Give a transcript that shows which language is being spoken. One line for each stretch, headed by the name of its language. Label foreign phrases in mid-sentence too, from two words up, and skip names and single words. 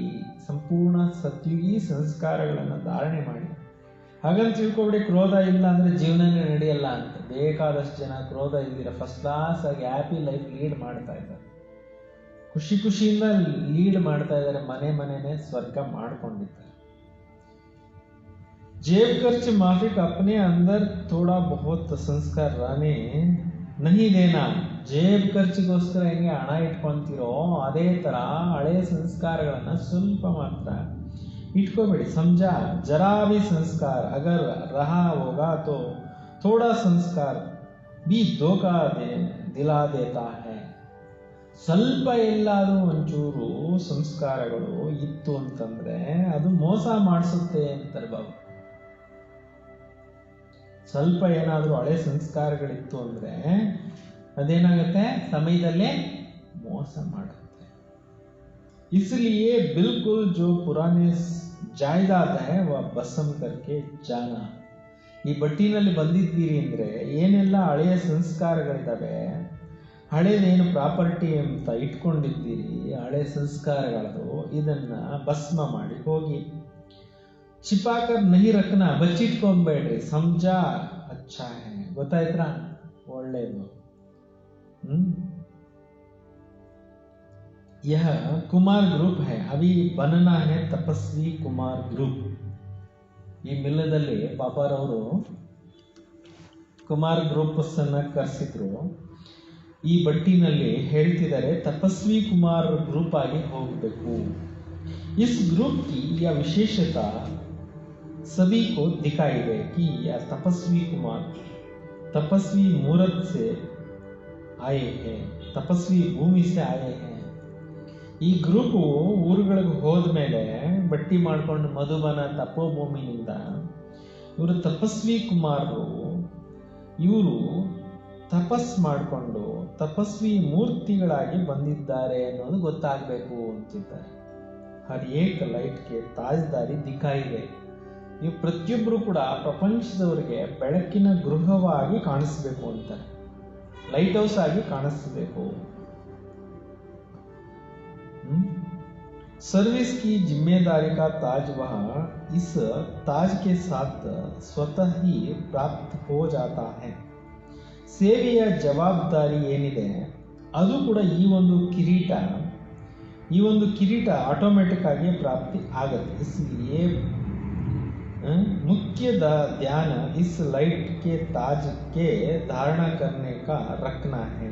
Kannada: ಸಂಪೂರ್ಣ ಸತ್ಯುಗಿ ಸಂಸ್ಕಾರಗಳನ್ನು ಧಾರಣೆ ಮಾಡಿ. ಹಾಗಂತ ತಿಳ್ಕೊಬಿಡಿ ಕ್ರೋಧ ಇಲ್ಲ ಅಂದರೆ ಜೀವನನೇ ನಡೆಯಲ್ಲ ಅಂತ. ಬೇಕಾದಷ್ಟು ಜನ ಕ್ರೋಧ ಇಲ್ದಿರ
English: first class
Kannada: ಆಗಿ
English: happy life lead
Kannada: ಮಾಡ್ತಾ ಇದ್ದಾರೆ, ಖುಷಿಯಿಂದ ಲೀಡ್ ಮಾಡ್ತಾ ಇದ್ದಾರೆ, ಮನೆನೇ ಸ್ವರ್ಗ ಮಾಡ್ಕೊಂಡಿದ್ದಾರೆ.
Hindi: जेब खर्च माफिक अपने अंदर थोड़ा बहुत संस्कार रहने नहीं देना.
Kannada: ಜೇಬ್ ಖರ್ಚಿಗೋಸ್ಕರ ಹೆಂಗೆ ಹಣ ಇಟ್ಕೊಂತೀರೋ ಅದೇ ಥರ ಹಳೆ ಸಂಸ್ಕಾರಗಳನ್ನು ಸ್ವಲ್ಪ ಮಾತ್ರ ಇಟ್ಕೋಬೇಡಿ.
Hindi: समझा जरा भी संस्कार अगर रहा होगा तो थोड़ा संस्कार भी धोखा दिला देता है.
Kannada: ಸ್ವಲ್ಪ ಎಲ್ಲಾದರೂ ಒಂಚೂರು ಸಂಸ್ಕಾರಗಳು ಇತ್ತು ಅಂತಂದ್ರೆ ಅದು ಮೋಸ ಮಾಡಿಸುತ್ತೆ ಅಂತಾರೆ ಬಾಬು. ಸ್ವಲ್ಪ ಏನಾದರೂ ಹಳೆ ಸಂಸ್ಕಾರಗಳಿತ್ತು ಅಂದರೆ ಅದೇನಾಗುತ್ತೆ, ಸಮಯದಲ್ಲೇ ಮೋಸ ಮಾಡುತ್ತೆ.
Hindi: इसलिए बिल्कुल जो पुराने जायदाद है वह भस्म करके जाना.
Kannada: ಈ ಬಟ್ಟಿನಲ್ಲಿ ಬಂದಿದ್ದೀರಿ ಅಂದರೆ ಏನೆಲ್ಲ ಹಳೆಯ ಸಂಸ್ಕಾರಗಳಿದ್ದಾವೆ, ಹಳೇದೇನು ಪ್ರಾಪರ್ಟಿ ಅಂತ ಇಟ್ಕೊಂಡಿದ್ದೀರಿ, ಹಳೆ ಸಂಸ್ಕಾರಗಳದು, ಇದನ್ನ ಭಸ್ಮ ಮಾಡಿ ಹೋಗಿ.
Hindi: छिपाकर नहीं रखना, ಬಚ್ಚಿಟ್ಕೊಂಬೇಡ್ರಿ. समझा अच्छा है,
Kannada: ಗೊತ್ತಾಯ್ತಾ, ಒಳ್ಳೆಯದು.
Hindi: यह कुमार ग्रुप है, अभी बनना है तपस्वी कुमार ग्रुप.
Kannada: ಈ ಮಿಲ್ಲದಲ್ಲಿ ಬಾಬಾರವರು ಕುಮಾರ್ ಗ್ರೂಪ್ಸ್ ಅನ್ನ ಕರೆಸಿದ್ರು. ಈ ಬಟ್ಟಿನಲ್ಲಿ ಹೇಳ್ತಿದ್ದಾರೆ ತಪಸ್ವಿ ಕುಮಾರ್ ಗ್ರೂಪ್ ಆಗಿ ಹೋಗಬೇಕು.
Hindi: इस ग्रुप की यह विशेषता सभी को दिखाई दे कि यह तपस्वी कुमार तपस्वी मूरत से आए हैं, तपस्वी भूमि से आए हैं.
Kannada: ಈ ಗ್ರೂಪ್ ಊರುಗಳಿಗೆ ಹೋದ್ಮೇಲೆ ಬಟ್ಟಿ ಮಾಡ್ಕೊಂಡು ಮಧುಬನ ತಪೋಭೂಮಿನಿಂದ ಇವರು ತಪಸ್ವಿ ಕುಮಾರರು, ಇವರು ತಪಸ್ ಮಾಡಿಕೊಂಡು ತಪಸ್ವಿ ಮೂರ್ತಿಗಳಾಗಿ ಬಂದಿದ್ದಾರೆ ಅನ್ನೋದು ಗೊತ್ತಾಗಬೇಕು ಅಂತಿದ್ದಾರೆ.
Hindi: हर एक लाइट्गे ताज्दारी दिक्कायिदे.
Kannada: ನೀವು ಪ್ರತಿಯೊಬ್ಬರು ಕೂಡ ಪ್ರಪಂಚದವರಿಗೆ ಬೆಳಕಿನ ಗೃಹವಾಗಿ ಕಾಣಿಸ್ಬೇಕು ಅಂತಾರೆ,
English: light house
Kannada: ಆಗಿ ಕಾಣಿಸ್ಬೇಕು.
Hindi: सर्विस की जिम्मेदारी का ताज वह इस ताज के साथ स्वतः ही प्राप्त हो जाता है.
Kannada: ಸೇವೆಯ ಜವಾಬ್ದಾರಿ ಏನಿದೆ ಅದು ಕೂಡ ಈ ಒಂದು ಕಿರೀಟ ಆಟೋಮೆಟಿಕ್ ಆಗಿ ಪ್ರಾಪ್ತಿ ಆಗುತ್ತೆ.
Hindi: इसलिए मुख्य ध्यान इस लाइट के ताज के धारणा करने का रखना है.